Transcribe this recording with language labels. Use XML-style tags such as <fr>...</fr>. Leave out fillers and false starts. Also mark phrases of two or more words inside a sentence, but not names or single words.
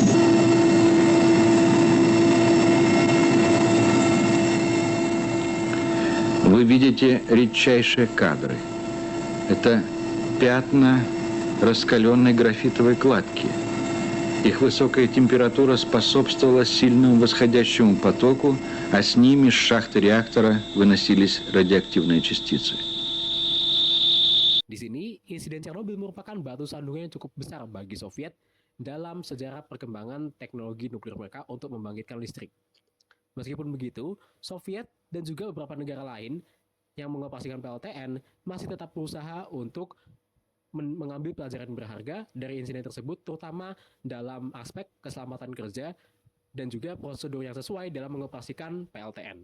<ru>Вы видите редчайшие кадры. Это пятна раскаленной графитовой кладки. Их высокая температура способствовала сильному восходящему потоку, а с ними с шахты реактора выносились радиоактивные частицы.</ru> <id>Di sini, insiden Chernobyl merupakan batu sandungan yang cukup besar bagi Soviet dalam sejarah perkembangan teknologi nuklir mereka untuk membangkitkan listrik. Meskipun begitu, Soviet dan juga beberapa negara lain yang mengoperasikan PLTN masih tetap berusaha untuk mengambil pelajaran berharga dari insiden tersebut, terutama dalam aspek keselamatan kerja dan juga prosedur yang sesuai dalam mengoperasikan PLTN.</id>